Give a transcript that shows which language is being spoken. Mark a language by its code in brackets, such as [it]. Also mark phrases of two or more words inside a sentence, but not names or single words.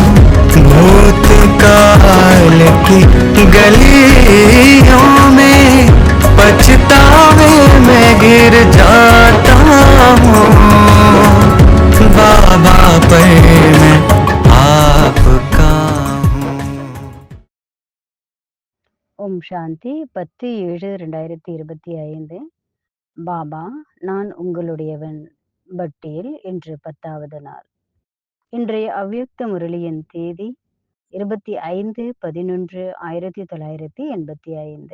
[hi] भूतकाल की गलियों में पछतावे में गिर जाता हूँ। बाबा पर मैं आपका हूँ। [ta] ஓம் சாந்தி 10/7/2025. பாபா, நான் உங்களுடையவன் பட்டியல் இன்று 10வது நாள். இன்றைய அவ்யக்த முரளியின் தேதி 25/11/1985.